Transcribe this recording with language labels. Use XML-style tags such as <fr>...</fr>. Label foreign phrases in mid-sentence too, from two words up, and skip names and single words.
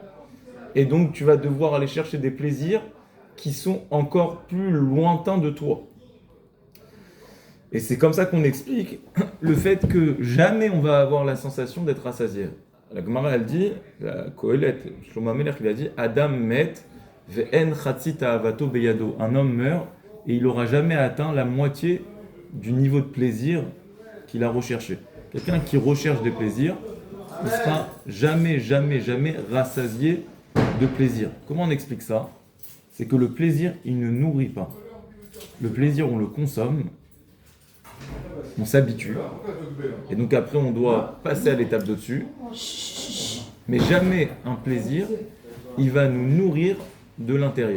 <fr>Et donc tu vas devoir aller chercher des plaisirs qui sont encore plus lointains de toi. Et c'est comme ça qu'on explique le fait que jamais on va avoir la sensation d'être rassasié. La Gemara, elle dit, la Kohelet, Shlomo Amelech, il a dit,</fr> <he>אדם מת ואין חצי תאוותו בידו.</he> <fr>Un homme meurt et il n'aura jamais atteint la moitié du niveau de plaisir qu'il a recherché. Quelqu'un qui recherche des plaisirs, il ne sera jamais rassasié de plaisir. Comment on explique ça? C'est que le plaisir, il ne nourrit pas. Le plaisir, on le consomme, on s'habitue, et donc après on doit passer à l'étape d'au-dessus, mais jamais un plaisir, il va nous nourrir de l'intérieur.</fr>